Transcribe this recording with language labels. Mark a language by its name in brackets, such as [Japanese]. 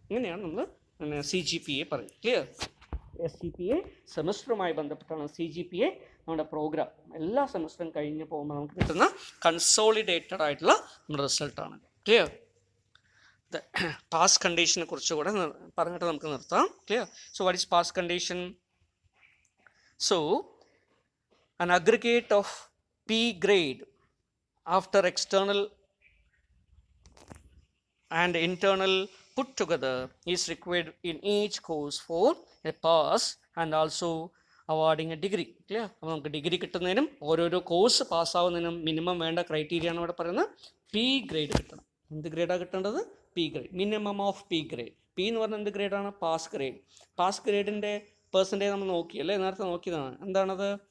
[Malayalam] ഇങ്ങനെയാണ് നമ്മൾ CGPA പറയുന്നത്. ക്ലിയർ? SGPA സെമിസ്റ്ററുമായി ബന്ധപ്പെട്ടാണ്. CGPA നമ്മുടെ പ്രോഗ്രാം എല്ലാ സെമിസ്റ്ററും കഴിഞ്ഞ് പോകുമ്പോൾ നമുക്ക് കിട്ടുന്ന കൺസോളിഡേറ്റഡ് ആയിട്ടുള്ള നമ്മുടെ റിസൾട്ടാണ്. ക്ലിയർ? പാസ് കണ്ടീഷനെ കുറിച്ച് കൂടെ പറഞ്ഞിട്ട് നമുക്ക് നിർത്താം. [English] Clear? So what is pass condition? So an aggregate of P grade after external and internal put together is required in each course for a pass and also awarding a degree. Clear? [Malayalam] അപ്പോൾ നമുക്ക് degree കിട്ടുന്നതിനും ഓരോരോ course പാസ്സാവുന്നതിനും minimum വേണ്ട criteria ആണ് ഇവിടെ പറയുന്നത്. P grade കിട്ടണം. എന്ത് ഗ്രേഡാണ് കിട്ടേണ്ടത്? P grade. Minimum of P grade. P എന്ന് പറഞ്ഞാൽ എന്ത് ഗ്രേഡാണ്? Pass grade. പാസ് ഗ്രേഡിൻ്റെ പെർസെൻറ്റേജ് നമ്മൾ നോക്കി അല്ലേ, നേരത്തെ നോക്കിയതാണ്. എന്താണത്?